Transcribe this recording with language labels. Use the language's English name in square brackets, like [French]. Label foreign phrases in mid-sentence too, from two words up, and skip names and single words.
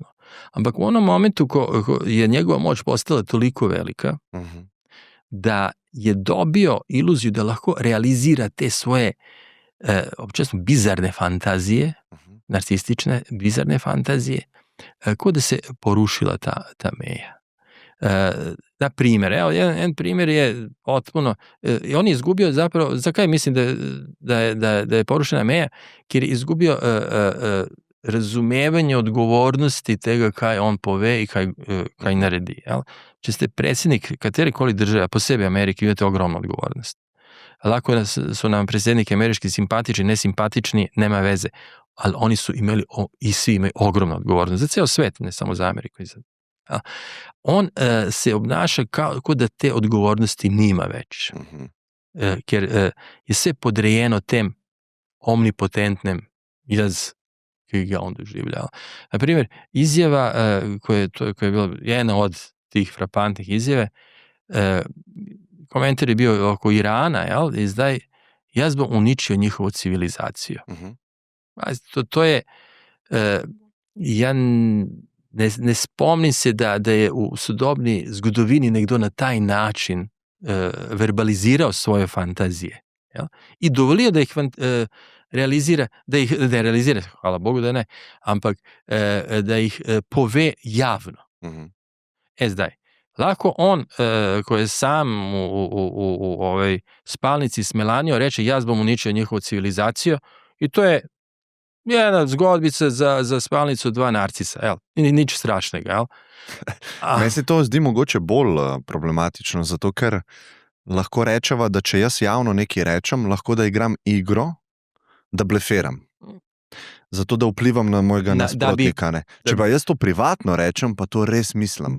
[Slovenian] Ampak v onom momentu, ko je njegova moć postala toliko velika, da je [Croatian] dobio iluziju [Slovenian] da lahko realizira te svoje občasno bizarne fantazije, narcistične bizarne fantazije, kot da se porušila ta meja. [Croatian] Na primjer, en primjer je potpuno, on je izgubio zapravo, [Slovenian] zakaj mislim da je porušena meja, ker je izgubio razumevanje odgovornosti tega, kaj on pove i kaj naredi. Jel? Če ste predsjednik katerekoli države, posebej Amerike, [Croatian] imate ogromnu odgovornost. Lako su nam predsjedniki američki simpatični, nesimpatični, nema veze, ali oni su imali i svi imaju ogromnu odgovornost za ceo svet, ne samo za Ameriku. On se obnaša kao da te odgovornosti nima več. Ker je sve podrejeno [Slovenian] tem omnipotentnem jaz, ki ga on doživljava. [Croatian] Naprimjer, izjava koja je bila jedna od tih frapantnih izjave, komentar je bio oko Irana, jel? [Slovenian] I zdaj, jaz bom uničio njihovu civilizaciju. To je, ja ne spomnim se da je u sodobni zgodovini nekdo na taj način verbalizirao svoje fantazije. Jel? [Croatian] I dovolio da ih realizira, hvala Bogu da ne, ampak da ih pove javno. Zdaj, lako on, koji je sam u ovoj spalnici s Melanijom, reče, [Slovenian] jaz bom uničio [Croatian] njihovu civilizaciju, i to je Jedna zgodbica za spalnico 2 narcisa, jel? [Slovenian] Nič strašnega, jel? Meni se to zdi mogoče bolj problematično, zato ker lahko rečeva, da če jaz javno nekaj rečem, lahko da igram igro, da blefiram. Zato, da vplivam na mojega nasprotnika. Če pa jaz to privatno rečem, pa to res mislim.